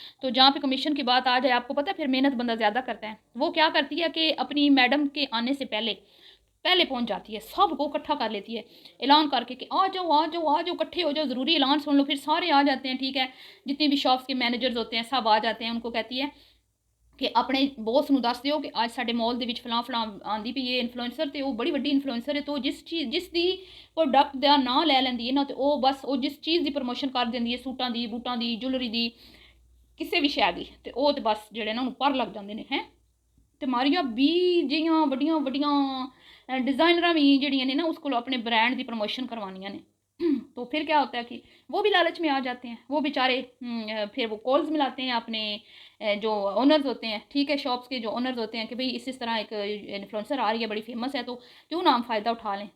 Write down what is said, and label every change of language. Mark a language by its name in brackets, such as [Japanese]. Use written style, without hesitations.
[Hindi] तो जहाँ पे कमीशन की बात आ जाए, आपको पता है फिर मेहनत बंदा ज़्यादा करता है। वो क्या करती है कि अपनी मैडम के आने से पहले पहले पहुंच जाती है, सबको इकट्ठा कर लेती है ऐलान करके कि आ जाओ आ जाओ आ जाओ, इकट्ठे हो जाओ, ज़रूरी ऐलान सुन लो। फिर सारे आ जाते हैं, ठीक है? जितने भी शॉप्स के मैनेजर्स होते हैं सब आ जाते हैं। उनको कहती है कि अपने बॉस [Punjabi] ਨੂੰ ਦੱਸ ਦਿਓ कि आज साडे मॉल ਦੇ ਵਿੱਚ ਫਲਾਂ ਫਲਾਂ ਆਂਦੀ ਪਈ ਹੈ ਇਨਫਲੂਐਂਸਰ, ਤੇ ਉਹ ਬੜੀ ਵੱਡੀ ਇਨਫਲੂਐਂਸਰ ਹੈ। तो जिस ਦੀ प्रोडक्ट ਦਾ ਨਾਂ ਲੈ ਲੈਂਦੀ ਹੈ ਨਾ, ਤੇ ਉਹ ਬਸ ਉਹ ਜਿਸ ਚੀਜ਼ ਦੀ ਪ੍ਰਮੋਸ਼ਨ ਕਰ ਦਿੰਦੀ ਹੈ, ਸੂਟਾਂ ਦੀ, ਬੂਟਾਂ ਦੀ, ਜੁਐਲਰੀ ਦੀ, ਕਿਸੇ ਵੀ ਸ਼ੈ ਦੀ, ਤੇ ਉਹ ਤੇ ਬਸ ਜਿਹੜੇ ਨਾ ਉਹਨੂੰ ਪਰ ਲੱਗ ਜਾਂਦੇ ਨੇ ਹੈ। ਤੇ ਮਾਰੀਆਂ 20 ਜਿਹੀਆਂ ਵੱਡੀਆਂ ਵੱਡੀਆਂ डिज़ाइनर भी जड़ियाँ ने ना [Hindi] उसको अपने ब्रांड की प्रमोशन [Punjabi] करवानियाँ ने। [Hindi] तो फिर क्या होता है कि वो भी लालच में आ जाते हैं, वो बेचारे फिर वो कॉल्स मिलाते हैं अपने जो ओनर्स होते हैं, ठीक है, शॉप्स के जो ओनर्स होते हैं कि भाई इस तरह एक इन्फ्लुएंसर आ रही है बड़ी फेमस है, तो क्यों ना हम फ़ायदा उठा लें।